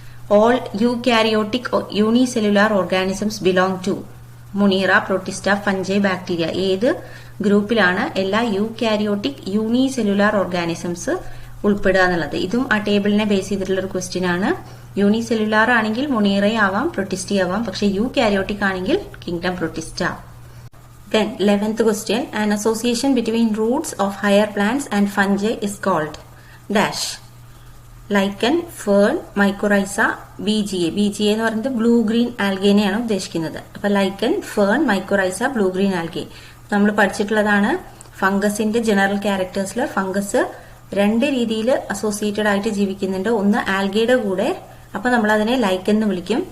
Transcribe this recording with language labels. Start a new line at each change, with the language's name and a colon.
English: All eukaryotic unicellular organisms belong to monera, protista, fungi, bacteria.
Malayalam: ഏത് ഗ്രൂപ്പിലാണ് എല്ലാ eukaryotic unicellular organisms ഉൾപ്പെടുക എന്നുള്ളത്. ഇതും ആ ടേബിളിനെ ബേസ് ചെയ്തിട്ടുള്ള ഒരു ക്വസ്റ്റ്യൻ ആണ്. യൂണിസെല്ലുലാർ ആണെങ്കിൽ മുണീറ ആവാം, പ്രൊട്ടിസ്റ്റ ആവാം. പക്ഷെ യൂകാരിയോട്ടിക് ആണെങ്കിൽ kingdom Protista.
English: Then 11th question, an association between roots of higher plants and fungi is called dash. Lichen, fern, mycorrhiza, BGA.
Malayalam: BGA എന്ന് പറയുന്നത് ബ്ലൂ ഗ്രീൻ ആൽഗേനെയാണ് ഉദ്ദേശിക്കുന്നത്. അപ്പൊ ലൈക്കൻ, fern, mycorrhiza, blue green algae നമ്മൾ പഠിച്ചിട്ടുള്ളതാണ്. ഫംഗസിന്റെ general ക്യാരക്ടേഴ്സിൽ fungus രണ്ട് രീതിയിൽ associated ആയിട്ട് ജീവിക്കുന്നുണ്ട്. ഒന്ന് ആൽഗയുടെ കൂടെ, അപ്പൊ നമ്മൾ അതിനെ ലൈക്കൻ എന്ന് വിളിക്കും.